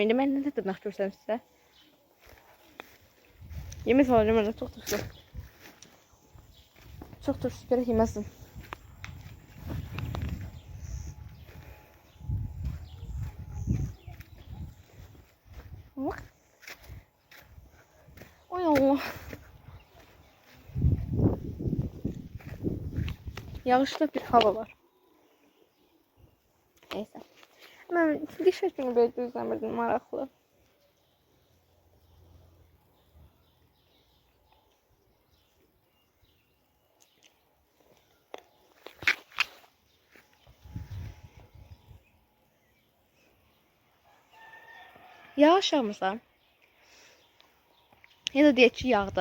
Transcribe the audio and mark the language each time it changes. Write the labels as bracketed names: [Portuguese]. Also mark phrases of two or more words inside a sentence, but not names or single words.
[Azerbaijani] İndi mən nə dırnaq göstərim sizə? Yemək alacağım mənə, çox turşu. Çox turşu, gərək yeməzdim. Bax. Ay Allah. Yağışlı bir hava var. [Turkish] Neyse. Ben geçen günü böyle gözlemedim, maraqlı. [Azerbaijani] Yağış yağmırsa ya da deyək ki yağdı.